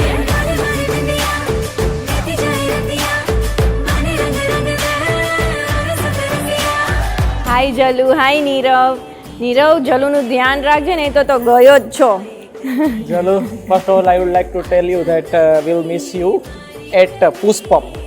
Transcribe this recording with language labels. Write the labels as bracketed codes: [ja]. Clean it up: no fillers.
[hi] बारी बारी बिंदिया लेती जाए रतिया, माने रंग रंग दे और सतरंगिया. [gu] હાય જલુ, હાય નીરવ. નીરવ, જલુનું ध्यान રાખજે, નહીં તો ગયો જ છો. [en] Jalu, first of all, I would like to tell you that we'll miss you at Pushpop.